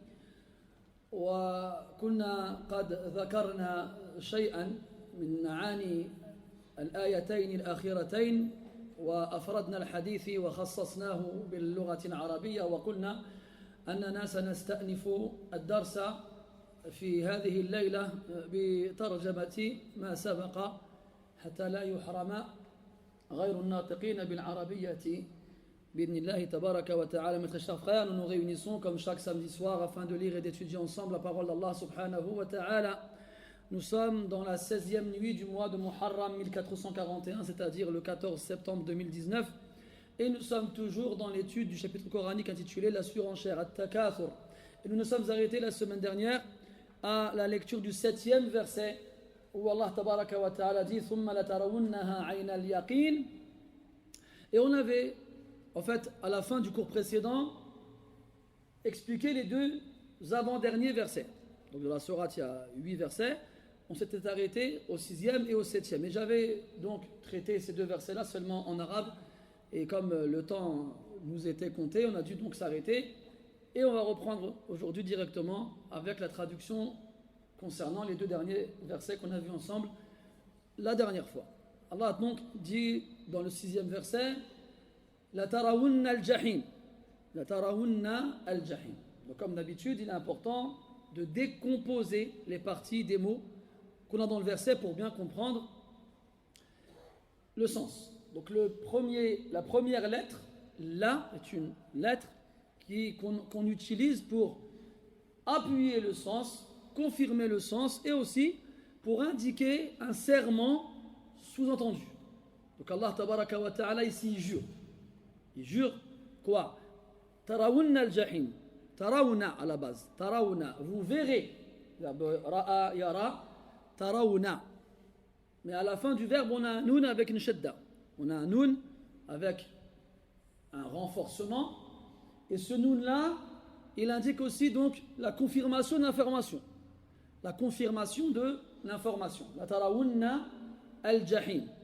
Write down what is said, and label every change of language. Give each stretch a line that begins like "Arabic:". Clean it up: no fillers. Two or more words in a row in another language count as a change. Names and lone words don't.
Arabic: وكنا قد ذكرنا شيئا من معاني الآيتين الأخيرتين وأفردنا الحديث وخصصناه باللغة العربية وقلنا أننا سنستأنف الدرس في هذه الليلة بترجمة ما سبق حتى لا يحرم غير الناطقين بالعربية بإذن الله تبارك وتعالى.
French: Mes très chers frères, nous nous réunissons comme chaque samedi soir afin de lire et d'étudier ensemble la parole d'Allah
Arabic: سبحانه وتعالى.
French: Nous sommes dans la 16e nuit du mois de Muharram 1441, c'est-à-dire le 14 septembre 2019, et nous sommes toujours dans l'étude du chapitre coranique intitulé La surenchère, At-Takathur. Et nous nous sommes arrêtés la semaine dernière à la lecture du 7e verset où Allah
Arabic: تبارك وتعالى
French: dit
Arabic: ثم لترونها عين اليقين.
French: Et on avait, en fait, à la fin du cours précédent, expliqué les deux avant-derniers versets. Donc, de la sourate, il y a 8 versets. On s'était arrêté au 6e et au 7e. Et j'avais donc traité ces deux versets-là seulement en arabe. Et comme le temps nous était compté, on a dû donc s'arrêter. Et on va reprendre aujourd'hui directement avec la traduction concernant les deux derniers versets qu'on a vus ensemble la dernière fois. Allah donc dit dans le 6e verset
Arabic: لترون الجحيم. لترون الجحيم.
French: Donc comme d'habitude, il est important de décomposer les parties des mots qu'on a dans le verset pour bien comprendre le sens. Donc la première lettre, La, est une lettre qu'on utilise pour appuyer le sens, confirmer le sens et aussi pour indiquer un serment sous-entendu. Donc Allah
Arabic: تبارك وتعالى
French: ici il jure. Il jure quoi?
Arabic: ترون الجحيم.
French: Tarawna à la base. Tarawna, vous verrez.
Arabic: رأى يرى ترون.
French: Mais à la fin du verbe on a un noun avec une shadda. On a un noun avec un renforcement. Et ce noun-là, il indique aussi donc la confirmation de l'information. La confirmation de l'information.
Arabic: لترون الجحيم.